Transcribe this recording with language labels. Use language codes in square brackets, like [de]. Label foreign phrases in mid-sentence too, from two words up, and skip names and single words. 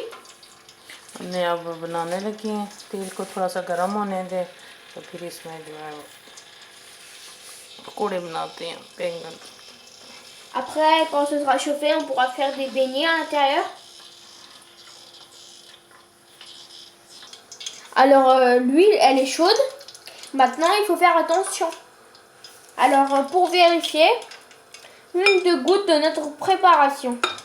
[hi] हमने अब बनाने लगे हैं, तेल को थोड़ा सा गर्म होने दें तो फिर इसमें जो है पकौड़े बनाते हैं बैंगन। [fr] Après, quand ce sera chauffé, on pourra faire des beignets à l'intérieur. Alors, l'huile, elle est chaude. Maintenant, il faut faire attention. Alors, pour vérifier, 2 gouttes de notre préparation.